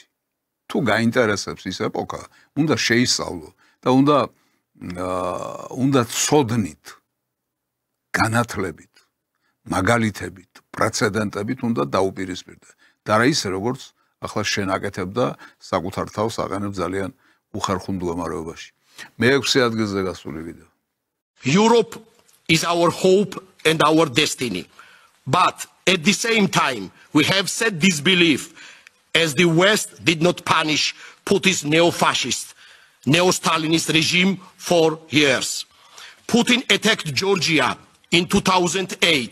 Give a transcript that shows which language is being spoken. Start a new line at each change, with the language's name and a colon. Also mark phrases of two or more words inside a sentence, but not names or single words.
Georgian: თუ გაინტერესებს ის ეპოქა, უნდა შეისწავლო და უნდა ცოდნით, განათლებით, მაგალითებით, პრეცედენტებით უნდა დაუპირისპირდე. და რა ისე როგორც ახლა შენ აკეთებ და საკუთარ თავს აყენებ ძალიან უხერხულ მდგომარეობაში. მე-6 ადგილზე გასული ვიდეო.
English: Europe is our hope and our destiny. But at the same time, we have set this belief as the West did not punish Putin's neo-fascist, neo-Stalinist regime for years. Putin attacked Georgia in 2008.